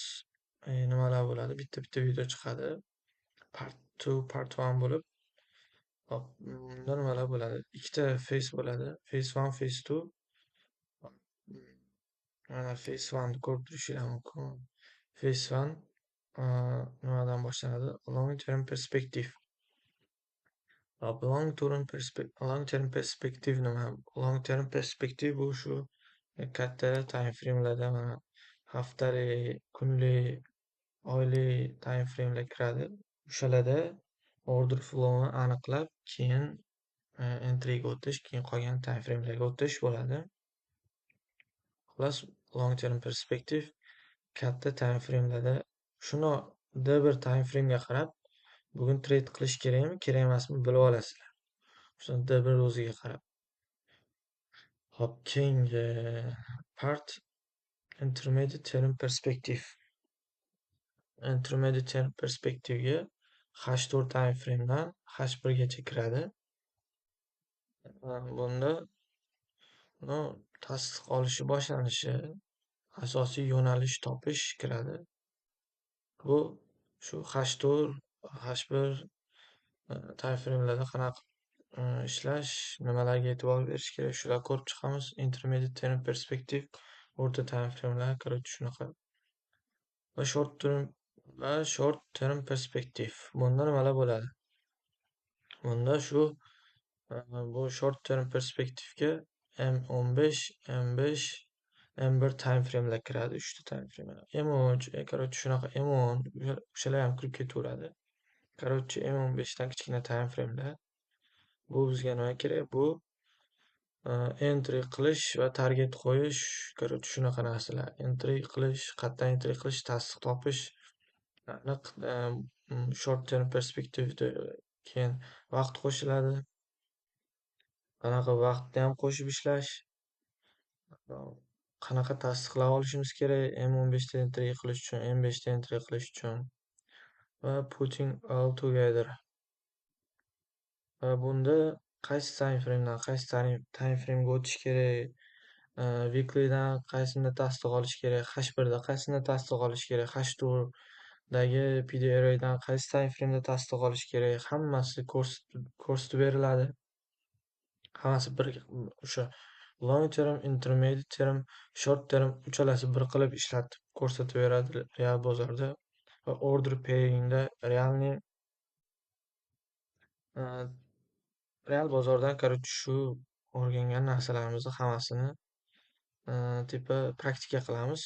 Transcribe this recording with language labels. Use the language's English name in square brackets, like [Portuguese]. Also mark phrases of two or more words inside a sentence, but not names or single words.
[Uzbek] Nimalar bo'ladi? Bitta video chiqadi. Part 2, part 1 bo'lib. Hop, bunda nimalar bo'ladi? Ikkita phase bo'ladi. Phase 1, phase 2. Mana phase 1 ni ko'rib turishinglar mumkin. Phase 1 nimadan boshlanadi? [English] Long term perspective. Long term perspective [Uzbek] nima? [English] Long term perspective [Uzbek] bu shu katta [English] time frame'larda, [Uzbek] mana haftalik, kunlik, oylik [English] time frame'lar [Uzbek] kiradi. O'shalarda [English] order flow'ni [Uzbek] aniqlab, keyin entry'ga o'tish, keyin qolgan [English] time frame'larga [Uzbek] o'tish bo'ladi. Xullas, [English] long term perspective [Uzbek] katta [English] time frame'larda [Uzbek] shunda bir [English] time frame'ga [Uzbek] qarab, bugun trade qilish kerakmi, kerak emasmi bilib olasizlar. Shunda bir o'ziga qarab. Hop, keyingi part [English] intermediate term perspective. Intermediate term perspective'ga [Uzbek] H4 [English] time frame'dan [Uzbek] H1 gacha kiradi. Bunda tasdiq olishi boshlanishi, asosiy yo'nalish topish kiradi. Bu shu H4, H1 [English] time frame'larda [Uzbek] qanaqa ishlash, nimalarga e'tibor berish kerak, shular ko'rib chiqamiz. [English] Intermediate term perspective, [Uzbek] o'rta [English] time frame'lar, [Uzbek] короче, shunaqa. [English] Va short term perspective. [Uzbek] Bunda nimalar bo'ladi? Bunda shu bu [English] short term perspektivga [Uzbek] M15, M5, M1 [English] time frame'lar [Uzbek] kiradi. 3 ta time frame. M13, короче, shunaqa M10 o'shalar ham kirib ketaveradi. Короче, M15 dan kichkina [English] time frame'lar. [Uzbek] Bu bizga nima kerak? Bu entry qilish va target qo'yish, короче, shunaqa narsalar. Entry qilish, qayerdan entry qilish, tasdiq topish, aniq [English] short term perspektivda [Uzbek] keyin vaqt qo'shiladi. Qanaqa vaqtni ham qo'shib ishlash, qanaqa tasdiqlar olishimiz kerak M15 da entry qilish uchun, M5 da entry qilish uchun va [English] putting all together. [Uzbek] Va bunda qaysi [English] time frame'dan [Uzbek] qaysi [English] time frame'ga [Uzbek] o'tish kerak, weekly'dan qaysini tasdiq olish kerak, H1da qaysini tasdiq olish kerak, H2dagi PDRA'dan qaysi [English] time frame'da [Uzbek] tasdiq olish kerak, hammasi ko'rsatib beriladi. Hammasi bir o'sha [English] long term, intermediate term, short term [Uzbek] uchalasi bir qilib ishlatib ko'rsatib beradi real bozorda. Va [English] order pair'ingda [Uzbek] real bozordan, короче, shu o'rgangan narsalarimizni hammasini tipa praktika qilamiz.